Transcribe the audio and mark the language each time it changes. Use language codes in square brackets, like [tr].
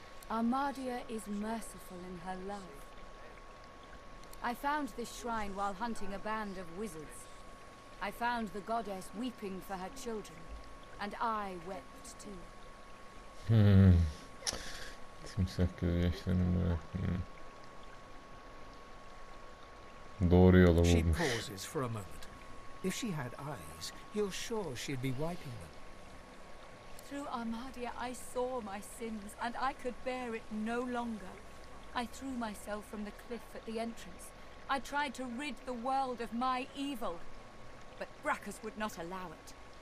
[en] Armadia is merciful in her love. I found this shrine while hunting a band of wizards. I found the goddess weeping for her children, and I wept too. [tr] Timsah gözyaşlarını doğru yola [en] She [tr] bulmuş. [en] pauses for a moment. If she had eyes, you're sure she'd be wiping them. Through Armadia I saw my sins, and I could bear it no longer. I threw myself from the cliff at the entrance. I tried to rid the world of my evil, but Brachus would not allow it.